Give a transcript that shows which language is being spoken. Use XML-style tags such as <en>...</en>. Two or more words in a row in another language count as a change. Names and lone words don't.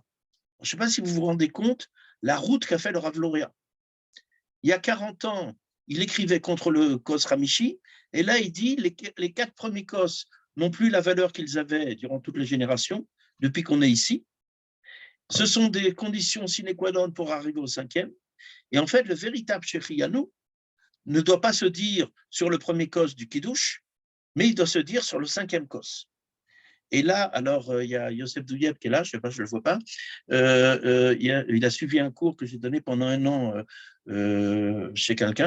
<fr>Je ne sais pas si vous vous rendez compte la route qu'a fait le Rav Loria. Il y a 40 ans, il écrivait contre le</fr> <he>kos Ramishi,</he> <fr>et là il dit les 4 premiers kos n'ont plus la valeur qu'ils avaient durant toutes les générations, depuis qu'on est ici. Ce sont des conditions</fr> <la>sine qua non</la> <fr>pour arriver au 5e. Et en fait, le véritable Shechianu ne doit pas se dire sur le premier kos du Kiddush, mais il doit se dire sur le 5e kos. Et là, alors, il y a Yosef Douyeb qui est là, je ne sais pas, je ne le vois pas. Il a suivi un cours que j'ai donné pendant 1 an chez quelqu'un.</fr>